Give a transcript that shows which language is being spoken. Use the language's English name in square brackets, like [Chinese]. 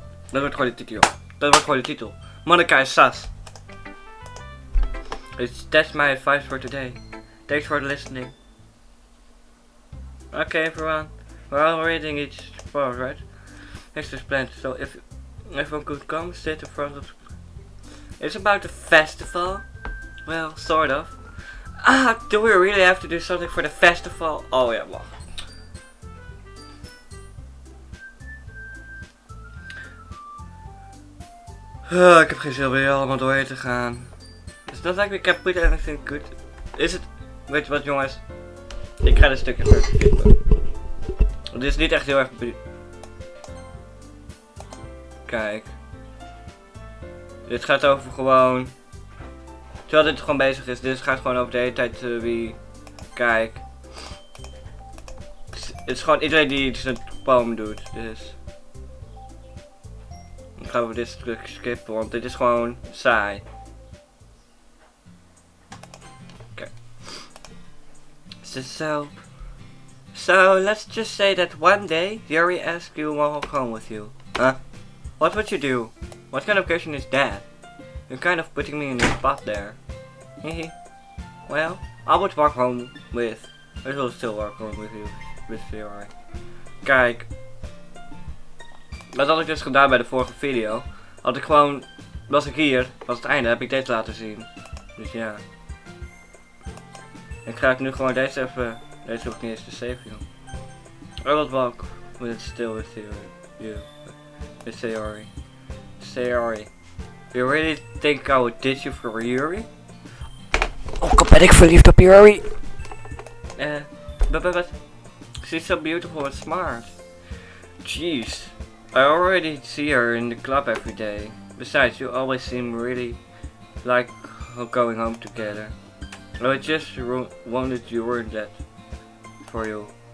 [Dutch] Dat wordt gewoon de titel. Monica is sus. [English] That's my advice for today. Thanks for listening. Okay everyone, we're all reading each part, right? Next is planned, so if everyone could come, sit in front of... It's about the festival? Well, sort of. Do we really have to do something for the festival? [Dutch] Oh ja, wacht. Ik heb geen zin om hier allemaal doorheen te gaan. It's not like we can put anything good. Is het... Weet je wat jongens? Ik ga een stukje verder. Dit is niet echt heel erg... Kijk. Dit gaat over gewoon... Terwijl dit gewoon bezig is. Dit gaat gewoon over de hele tijd wie... Kijk. Het is gewoon iedereen die zijn poem doet. Dus... Ik ga over dit stuk skippen, want dit is gewoon saai. Oké. [English] So let's just say that one day Yuri asked you to walk home with you. Huh? What would you do? What kind of question is that? You're kind of putting me in the spot there. Hehe. Well, I would walk home with... I will still walk home with you, with Yuri. [Dutch] Kijk. Dat had ik dus gedaan bij de vorige video. Had ik gewoon... Was ik hier, was het einde, heb ik deze laten zien. Dus ja. Ik ga nu gewoon deze even... Deze hoef ik niet eens te save, joh. [English] I will walk with still with you. With sayori. Sayori. You really think I would ditch you for Yuri? [Dutch] Ook ben ik verliefd op Yuri. [English] But she's so beautiful and smart. Jeez. I already see her in the club every day. Besides, you always seem really like going home together. I just wanted you weren't that for you.